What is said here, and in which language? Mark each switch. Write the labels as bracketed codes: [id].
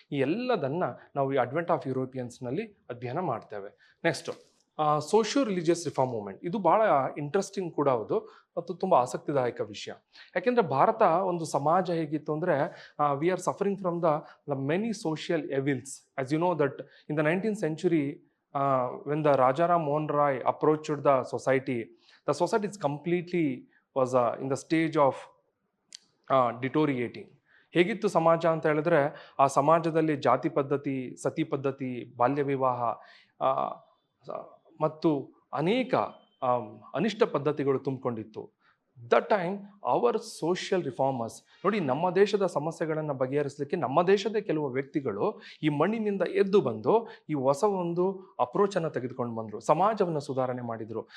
[kn] ಈ ಎಲ್ಲದನ್ನು ನಾವು ಈ ಅಡ್ವೆಂಟ್ ಆಫ್ ಯುರೋಪಿಯನ್ಸ್ನಲ್ಲಿ ಅಧ್ಯಯನ ಮಾಡ್ತೇವೆ. Next socio religious reform movement. ಇದು ಭಾಳ ಇಂಟ್ರೆಸ್ಟಿಂಗ್ ಕೂಡ ಹೌದು ಮತ್ತು ತುಂಬ ಆಸಕ್ತಿದಾಯಕ ವಿಷಯ. ಯಾಕೆಂದರೆ ಭಾರತ ಒಂದು ಸಮಾಜ ಹೇಗಿತ್ತು ಅಂದರೆ, [en] We are suffering from the many social evils. As you know that in the 19th century, when the Rajaram Mohan Roy approached the society is completely was in the stage of deteriorating. [kn] ಹೇಗಿತ್ತು ಸಮಾಜ ಅಂತ ಹೇಳಿದ್ರೆ, ಆ ಸಮಾಜದಲ್ಲಿ ಜಾತಿ ಪದ್ಧತಿ, ಸತಿ ಪದ್ಧತಿ, ಬಾಲ್ಯ ವಿವಾಹ ಮತ್ತು ಅನೇಕ ಅನಿಷ್ಟ ಪದ್ಧತಿಗಳು ತುಂಬಿಕೊಂಡಿತ್ತು. [en] that time our social reformers, [kn] ನೋಡಿ, ನಮ್ಮ ದೇಶದ ಸಮಸ್ಯೆಗಳನ್ನು ಬಗೆಹರಿಸಲಿಕ್ಕೆ ನಮ್ಮ ದೇಶದ ಕೆಲವು ವ್ಯಕ್ತಿಗಳು ಈ ಮಣ್ಣಿನಿಂದ ಎದ್ದು ಬಂದು ಈ ಹೊಸ ಒಂದು ಅಪ್ರೋಚನ್ನು ತೆಗೆದುಕೊಂಡು ಬಂದರು, ಸಮಾಜವನ್ನು ಸುಧಾರಣೆ ಮಾಡಿದರು.